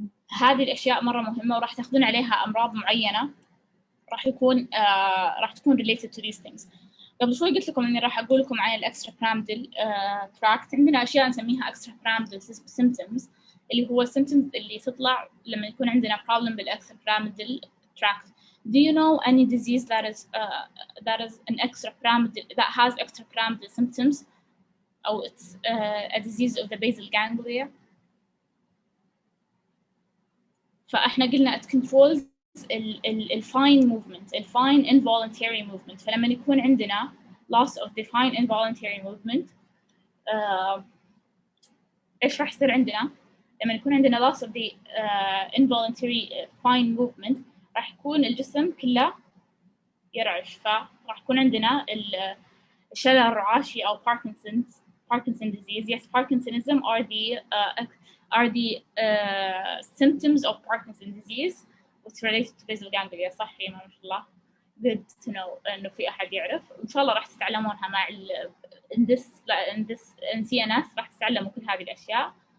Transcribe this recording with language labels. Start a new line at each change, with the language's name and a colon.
Arabic: هذه الأشياء مرة مهمة وراح تاخذون عليها أمراض معينة راح تكون
English: related to these things.
Arabic: قبل شوي قلت لكم إني راح أقول لكم عن الإكسترابيراميدال tract. عندنا أشياء نسميها extrapyramidal symptoms اللي هو symptoms اللي تطلع لما يكون عندنا problem بالإكسترابيراميدال tract.
English: Do you know any disease that is an extrapyramidal that has extrapyramidal symptoms or it's a disease of the basal ganglia?
Arabic: فإحنا قلنا
English: it controls
Arabic: الفاين movement الفاين involuntary movement. فلما يكون عندنا
English: loss of the fine involuntary movement
Arabic: إيش راح يصير عندنا؟ لما يكون عندنا
English: loss of the involuntary fine movement
Arabic: راح يكون الجسم كله يرعش فراح يكون عندنا الشلل الرعاشي أو Parkinson disease.
English: Yes, Parkinsonism are the symptoms of Parkinson disease which related to basal ganglia.
Arabic: صح يا ما شاء الله.
English: Good to know
Arabic: إنه في أحد يعرف. وإن شاء الله راح تتعلمونها مع
English: in CNS
Arabic: راح تتعلموا كل هذه الأشياء.